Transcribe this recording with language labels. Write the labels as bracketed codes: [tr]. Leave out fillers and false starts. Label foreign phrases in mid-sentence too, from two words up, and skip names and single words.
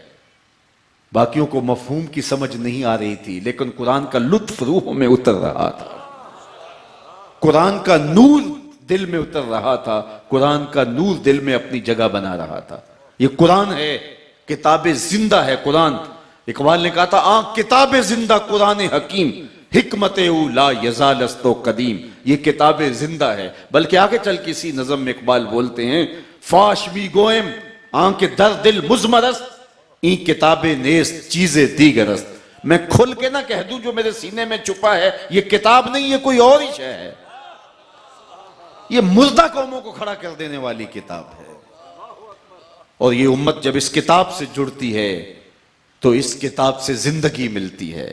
[ur] باقیوں کو مفہوم کی سمجھ نہیں آ رہی تھی، لیکن قرآن کا لطف روحوں میں اتر رہا تھا، قرآن کا نور دل میں اتر رہا تھا، قرآن کا نور دل میں اپنی جگہ بنا رہا تھا۔ یہ قرآن ہے، کتاب زندہ ہے قرآن۔ اقبال نے کہا تھا [fa] کتاب زندہ قرآن حکیم، حکمت او لا یزال است و قدیم، [ur] یہ کتاب زندہ ہے۔ بلکہ آگے چل کسی نظم میں اقبال بولتے ہیں [fa] فاش می گوئم آنکھ در دل مزمر است، این کتاب نیست چیز دیگر است۔ [ur] میں کھل کے نہ کہہ دوں جو میرے سینے میں چھپا ہے یہ کتاب نہیں، یہ کوئی اور ہی شے ہے، یہ مردہ قوموں کو کھڑا کر دینے والی کتاب ہے۔ اور یہ امت جب اس کتاب سے جڑتی ہے تو اس کتاب سے زندگی ملتی ہے۔